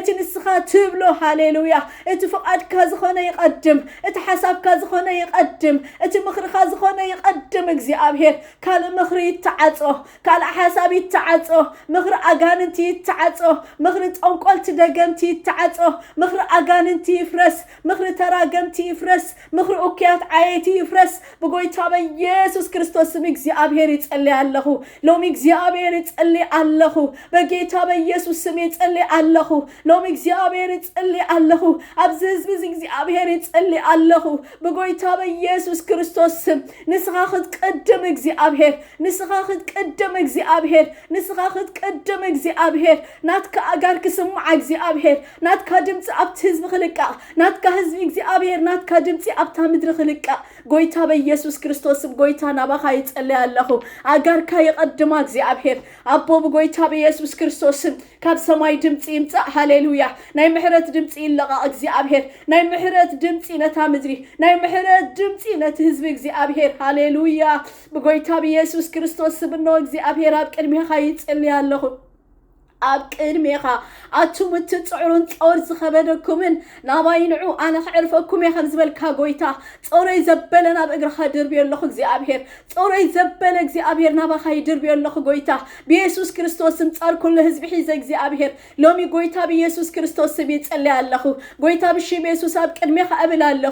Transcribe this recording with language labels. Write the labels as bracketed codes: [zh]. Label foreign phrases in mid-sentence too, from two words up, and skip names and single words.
[ti] ንስኻ ትብሎ ሃሌሉያ እቲ ፍቃድካ ዝኾነ ይቀድም እቲ ሓሳብካ ዝኾነ ይቀድም እቲ ምኽርካ ዝኾነ ይቀድም እግዚአብሔር ካል ምኽሪ ይተዓጾ ካል ሓሳብ ይተዓጾ ምኽሪ አጋንንቲ ይተዓጾ ምኽሪ ጠንቆልቲ ደገምቲ ይተዓጾ ምኽሪ አጋንንቲ ይፍረስ ምኽሪ ተራገምቲ ይፍረስ ምኽሪ ኡክያት ዓየቲ ይፍረስ በጎይታ በኢየሱስ ክርስቶስ ስም እግዚአብሔር ይጸልይ ኣለኹ ሎሚ እግዚአብሔር ይጸልይ ኣለኹ በጌታ በኢየሱስ ስም ይጸልይ ኣለኹ ሎሚ እግዚአብሔር ይጸልይ ኣለኹ ኣብዚ ህዝቢ እግዚአብሔር ይጸልይ ኣለኹ በጎይታ በኢየሱስ ክርስቶስ ስም ንስኻ ክትቀድም እግዚአብሔር ንስኻ ክትቀድም እግዚአብሔር ንስኻ ክትቀድም እግዚአብሔር ናትካ አጋር ክስምዓ እግዚአብሔር ናትካ ድምጽ ኣብቲ ህዝቢ ክልቃ ናትካ ህዝቢ እግዚአብሔር ናትካ ድምጽ ኣብታ ምድሪ ክልቃ ጎይታ በኢየሱስ ክርስቶስ ስም ጎይታ ናባኻ ይጸልይ ኣለኹ አጋርካ ይቀድማ እግዚአብሔር አቦ በጎይታ በኢየሱስ ክርስቶስ ስም ካብ ሰማይ ድምጽ ይምጽእ ሃሌሉያ ናይ ምሕረት ድምጽ ይለቃ እግዚአብሔር ናይ ምሕረት ድምጽ ነታ ምድሪ ናይ ምሕረት ድምጽ ነቲ ህዝቢ እግዚአብሔር ሃሌሉያ በጎይታ በኢየሱስ ክርስቶስ ስም ነው እግዚአብሔር ኣብ ቅድሜኻ ይጸልይ ኣለኹ ኣብ ቅድሜኻ ኣቱም ትጽዕሩን ጾር ዝኸበደኩምን ናባይንዑ ኣነ ክዕርፈኩም ከም ዝበልካ ጎይታ ጾረይ ዘበለና በእግርኻ ድርብዮ ኣለኹ እግዚአብሔር ጾረይ ዘበለ እግዚአብሔር ናባኻ ይድርብዮ ኣለኹ ጎይታ በኢየሱስ ክርስቶስም ጻር ኩሉ ህዝቢ ሒዘ እግዚአብሔር ሎሚ ጎይታ በኢየሱስ ክርስቶስም ይጸልይ ኣለኹ ጎይታ ብሽም ኢየሱስ ኣብ ቅድሜኻ እብል ኣለኹ